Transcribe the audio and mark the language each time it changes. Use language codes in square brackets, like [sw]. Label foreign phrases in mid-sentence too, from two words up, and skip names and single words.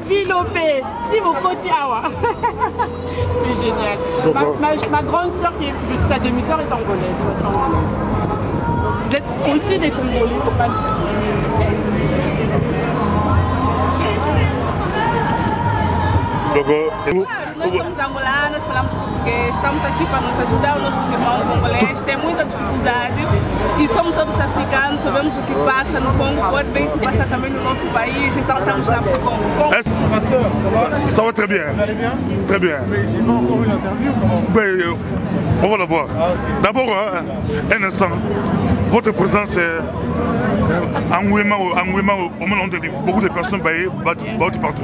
[fr] Lopé, si vous côté Awa. C'est génial. Ma grande soeur, qui est, je suis sa demi-soeur, est angolaise. Vous êtes aussi des Congolais, faut pas le [pt] Nós somos angolanas, falamos português, estamos aqui para nos ajudar os nossos irmãos congolês, tem muita dificuldade e somos todos africanos, sabemos o que passa no Congo, pode bem se passar também no nosso país, então estamos lá para o Congo. [fr] Pasteur, ça va? Ça va très bien. Vous allez bien? Très bien. Mais j'ai pas encore eu l'interview, comment? On va la voir. Ah, okay. D'abord, un instant. Votre présence est en Ouéma, au moment où beaucoup de personnes battent partout.